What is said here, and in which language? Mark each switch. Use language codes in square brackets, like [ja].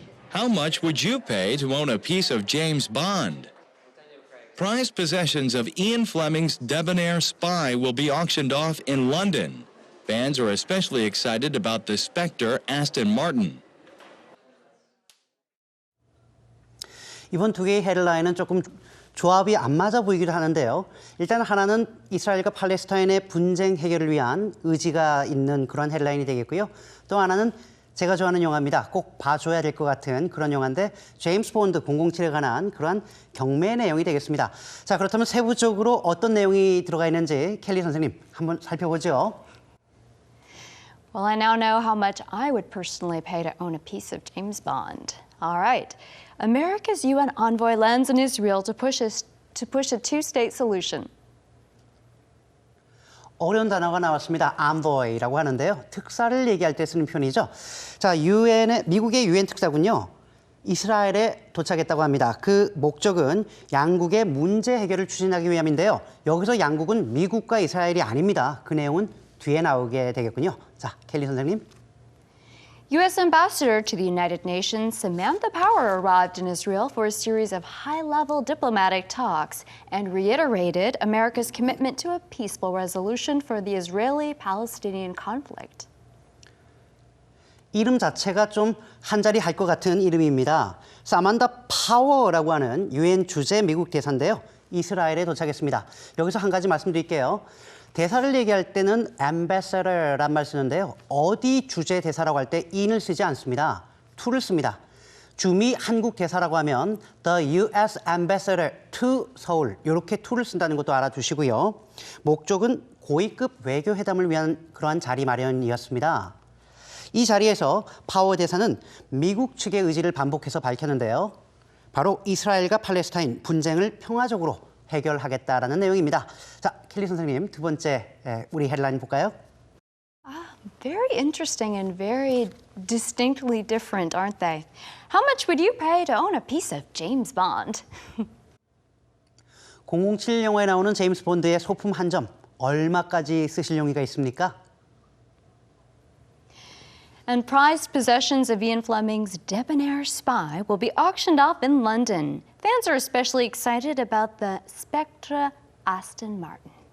[en] How much would you pay to own a piece of James Bond? Prized possessions of Ian Fleming's debonair spy will be auctioned off in London. Fans are especially excited about the Spectre Aston Martin. [ko] 이번 두 개의 헤드라인은 조금 조합이 안 맞아 보이기도 하는데요. 일단 하나는 이스라엘과 팔레스타인의 분쟁 해결을 위한 의지가 있는 그런 헤드라인이 되겠고요. 또 하나는 제가 좋아하는 영화입니다. 꼭 봐줘야 될 것 같은 그런 영화인데 제임스 본드 007에 관한 그러한 경매 내용이 되겠습니다. 자, 그렇다면 세부적으로 어떤 내용이 들어가 있는지 켈리 선생님 한번 살펴보죠. [en] Well, I now know how much I would personally pay to own a piece of James Bond. All right. America's UN envoy lands in Israel to push a two-state solution. [ko] 어려운 단어가 나왔습니다. envoy라고 하는데요. 특사를 얘기할 때 쓰는 표현이죠. 자, 미국의 유엔 특사군요. 이스라엘에 도착했다고 합니다. 그 목적은 양국의 문제 해결을 추진하기 위함인데요. 여기서 양국은 미국과 이스라엘이 아닙니다. 그 내용은 뒤에 나오게 되겠군요. 자, 켈리 선생님. [en] U.S. Ambassador to the United Nations Samantha Power arrived in Israel for a series of high-level diplomatic talks and reiterated America's commitment to a peaceful resolution for the Israeli-Palestinian conflict. [ko] 이름 자체가 좀 한자리 할 것 같은 이름입니다. 사만다 파워라고 하는 유엔 주재 미국 대사인데요. 이스라엘에 도착했습니다. 여기서 한 가지 말씀드릴게요. 대사를 얘기할 때는 ambassador란 말 쓰는데요. 어디 주재 대사라고 할 때 in을 쓰지 않습니다. to를 씁니다. 주미 한국 대사라고 하면 [en] the U.S. ambassador to [ko] 서울 이렇게 to를 쓴다는 것도 알아두시고요. 목적은 고위급 외교회담을 위한 그러한 자리 마련이었습니다. 이 자리에서 파워 대사는 미국 측의 의지를 반복해서 밝혔는데요. 바로 이스라엘과 팔레스타인 분쟁을 평화적으로 해결하겠다라는 내용입니다. 자, 켈리 선생님, 두 번째 우리 헤드라인 볼까요? [en] Very interesting and very distinctly different, aren't they? How much would you pay to own a piece of James Bond? [ko] 007 영화에 나오는 제임스 본드의 소품 한 점, 얼마까지 쓰실 용의가 있습니까? [en] And prized possessions of Ian Fleming's debonair spy will be auctioned off in London. Fans are especially excited about the Spectre Aston Martin.